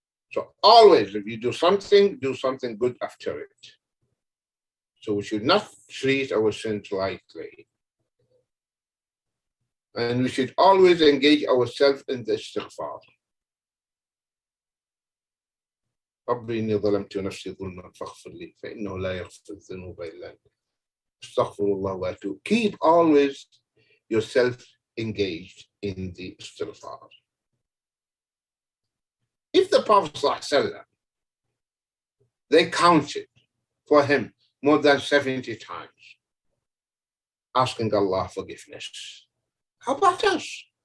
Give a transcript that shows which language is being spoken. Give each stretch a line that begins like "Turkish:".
English: So always, if you do something good after it. So we should not treat our sins lightly. And we should always engage ourselves in the istighfar.
Arabic: ربي إني ظلمت نفسي ظلما فاغفر لي فإنه لا يغفر الذنوب إلا أنت. استغفر الله وأتوب.
English: Keep always yourself engaged in the istighfar. If the Prophet ﷺ, they counted for him more than 70 times, asking Allah forgiveness. How about us?